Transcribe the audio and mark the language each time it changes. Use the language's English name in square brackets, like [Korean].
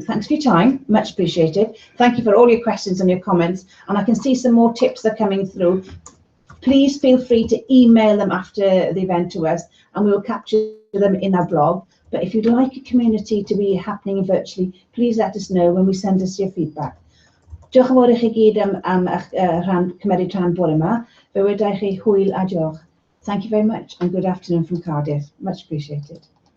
[English] Thanks for your time, much appreciated. Thank you for all your questions and your comments, and I can see some more tips that are coming through. Please feel free to email them after the event to us, and we will capture them in our blog. But if you'd like a community to be happening virtually, please let us know when we send us your feedback. [Welsh] Diolch yn fawr i chi gyd am cymryd rhan bore yma. Fe wedai chi hwyl a diolch. [English] Thank you very much and good afternoon from Cardiff. Much appreciated.